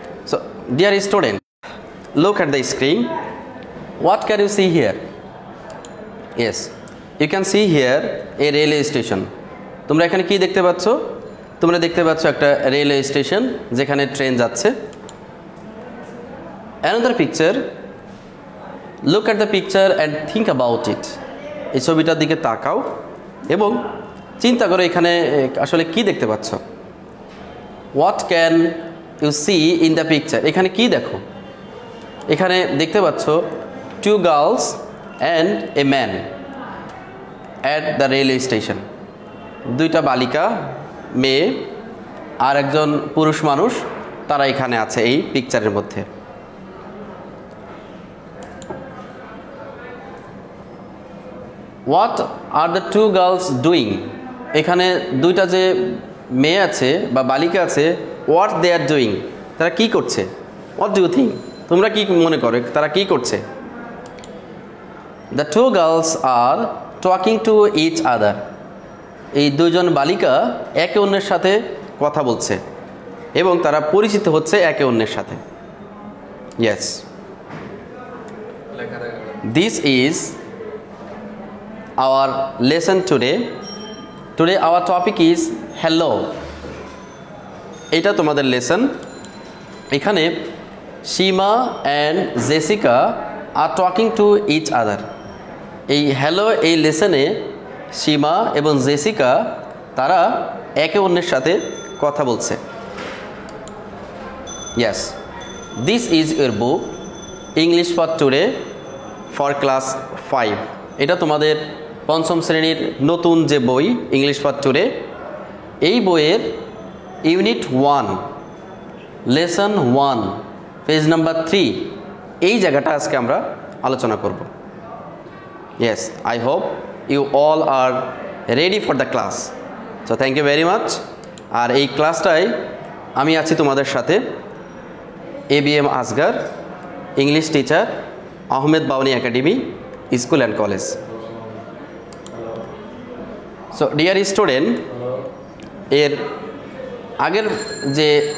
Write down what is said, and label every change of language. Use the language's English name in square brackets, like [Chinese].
[English] So dear student, look at the screen. What can you see here? Yes, you can see here a railway station. [Bangla] তোমরা এখানে কি দেখতে পাচ্ছ? তোমরা দেখতে পাচ্ছ একটা রেলওয়ে স্টেশন যেখানে ট্রেন যাচ্ছে। [English] Another picture, look at the picture and think about it. [Bangla] এই ছবিটার দিকে তাকাও এবং চিন্তা করো এখানে আসলে কি দেখতে পাচ্ছ। [English] What can you see in the picture? [Bangla] এখানে কি দেখো? এখানে দেখতে পাচ্ছ [English] 2 girls and a man at the railway station. [Bangla] দুইটা বালিকা, মেয়ে আর একজন পুরুষ মানুষ, তারা এখানে আছে এই পিকচারের মধ্যে। [English] What are the 2 girls doing? [Bangla] এখানে দুইটা যে মেয়ে আছে বা বালিকা আছে, [English] what they are doing, [Bangla] তারা কি করছে? [English] What do you think? [Bangla] তোমরা কি মনে করো তারা কি করছে? [English] The 2 girls are talking to each other. [Bangla] এই দুজন বালিকা একে অন্যের সাথে কথা বলছে এবং তারা পরিচিত হচ্ছে একে অন্যের সাথে। [English] Yes. This is our lesson today. Today our topic is hello. [Bangla] এটা তোমাদের লেসন। [English] এখানে Seema and Jessica are talking to each other. [Bangla] এই হ্যালো এই লেসনে সীমা এবং জেসিকা তারা একে অন্যের সাথে কথা বলছে। [English] Yes, this is your book English for today for class 5. [Bangla] এটা তোমাদের পঞ্চম শ্রেণীর নতুন যে বই ইংলিশ ফর টুডে, এই বইয়ের ইউনিট 1 লেসন 1 পেজ নাম্বার 3 এই জায়গাটা আজকে আমরা আলোচনা করব। [English] Yes, I hope you all are ready for the class. So thank you very much. [Bangla] আর এই ক্লাসটায় আমি আছি তোমাদের সাথে ABM Asgar, English teacher, Ahmed বাউনি academy school and college. [English] so dear student, [Bangla] এর আগের যে